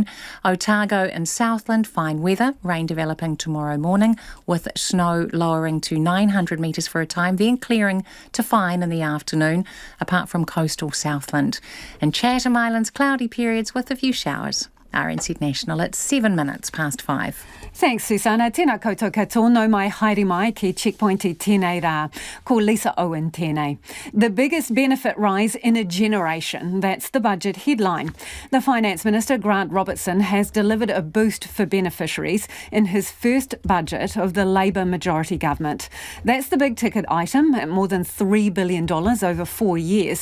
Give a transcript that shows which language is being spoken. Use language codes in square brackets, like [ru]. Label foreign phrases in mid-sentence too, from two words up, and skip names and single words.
[en] Otago and Southland, fine weather, rain developing tomorrow morning with snow lowering to 900 metres for a time, then clearing to fine in the afternoon, apart from coastal Southland. And Chatham Islands, cloudy periods with a few showers. RNZ National at 7 minutes past 5. Thanks, Susana. [mi] Tēnā koutou katoa, no mai haere mai ki checkpoint I tēnei rā. Ko Lisa Owen tēnei. [en] The biggest benefit rise in a generation. That's the budget headline. The Finance Minister, Grant Robertson, has delivered a boost for beneficiaries in his first budget of the Labour majority government. That's the big ticket item at more than $3 billion over 4 years.